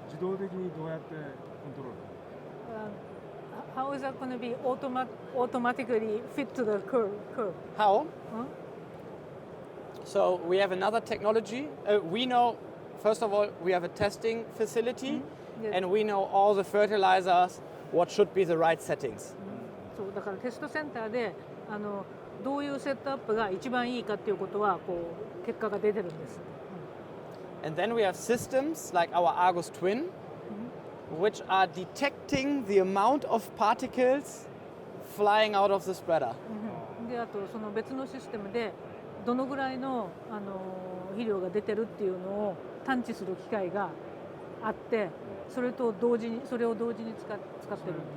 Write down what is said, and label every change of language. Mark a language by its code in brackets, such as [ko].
[ja] 自動的にどうやってコントロール？ [en] How is that going to be automatically fit to the curve? How? Huh? So we have another technology. We know, first of all, we have a testing facility, Yes. and we know all the fertilizers, what should be the right settings. [ja] そうだからテストセンターでどういうセットアップが一番いいかっていうことはこう結果が出てるんです。 [en] And then we have systems like our Argus Twin, which are detecting the amount of particles flying out of the spreader. [ja] であとその別のシステムでどのぐらいの肥料が出てるっていうのを探知する機械があってそれを同時に使ってる。